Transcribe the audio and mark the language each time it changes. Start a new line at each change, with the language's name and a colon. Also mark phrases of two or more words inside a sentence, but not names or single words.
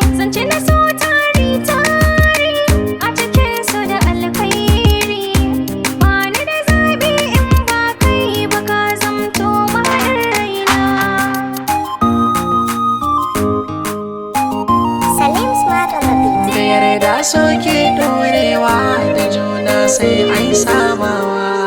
Hausa: Zance na so tari tari a cikin su da alkhairi. Ba ni da zabi in ba kai ba ka zamto mahaɗin raina.
English: Salim Smart on the beat.
Hausa: Da yarda suke ɗorewa, da juna sai ai sabawa.